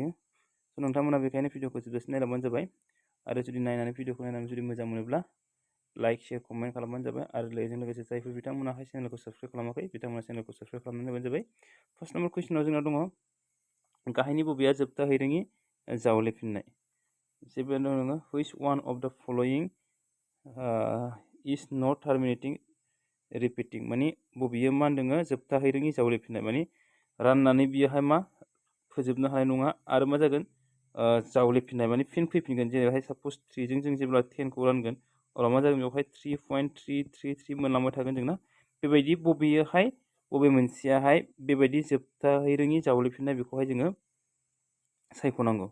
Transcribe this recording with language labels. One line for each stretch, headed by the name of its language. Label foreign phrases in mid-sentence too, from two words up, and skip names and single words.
Bodo: नोंथांमोना बेखायनो भिडिअ'खौ जोबजासिम नायलांबानो जाबाय आरो जुदि नायनानै भिडिअ'खौ नायनानै जुदि मोजां मोनोब्ला
English: like share comment
Bodo: खालामबानो जाबाय आरो बेजों लोगोसे जायफोर बिथांमोनाहाय चेनेलखौ साबस्क्राइब खालामाखै बिथांमोना चेनेलखौ साबस्क्राइब खालामनानै होबानो जाबाय।
English: first number
Bodo: कुइसनाव जोंना दङ गाहायनि बबेया जोबथा हैरोङि जावलेफिननाय। जेब्ला दङ
English: which one of the following is not terminating repeating
Bodo: माने बबेयो मा होनदों जोबथा हैरोङि जावलेफिननाय माने राननानै बियोहाय मा फोजोबनो हानाय नङा आरो मा जागोन जावलेफिननाय माने फिन फैफिनगोन। जेरैहाय साप'ज 3 जों जेब्ला 10 खौ रानगोन अब्ला मा जागोन बेवहाय 3.333 मोनलांबाय थागोन जोंना। बेबायदि बबेयोहाय बबे मोनसेयाहाय बेबायदि जोबथा हैरोङि जावलेफिननाय बेखौहाय जोङो सायख'नांगौ।